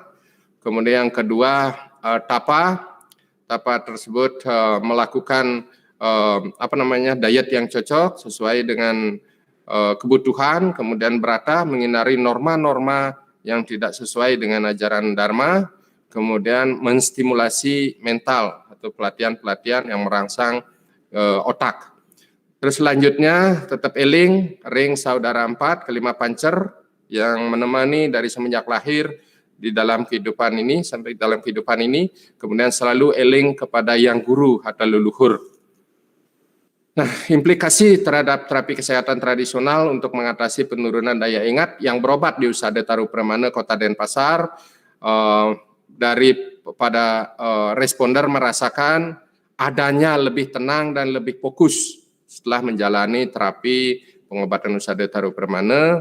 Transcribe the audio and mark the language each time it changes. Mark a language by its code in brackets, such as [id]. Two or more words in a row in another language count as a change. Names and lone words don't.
[id] Kemudian yang kedua tapa tersebut melakukan diet yang cocok sesuai dengan kebutuhan. Kemudian brata menghindari norma-norma yang tidak sesuai dengan ajaran Dharma, kemudian menstimulasi mental atau pelatihan-pelatihan yang merangsang otak. Terus selanjutnya tetap [ban] eling ring [id] saudara 4 kelima pancer yang menemani dari semenjak lahir di dalam kehidupan ini sampai dalam kehidupan ini, kemudian selalu eling kepada yang guru atau leluhur. Nah, implikasi terhadap terapi kesehatan tradisional untuk mengatasi penurunan daya ingat yang berobat di Usada Taru Pramana Kota Denpasar, responder merasakan adanya lebih tenang dan lebih fokus setelah menjalani terapi pengobatan Usada Taru Pramana.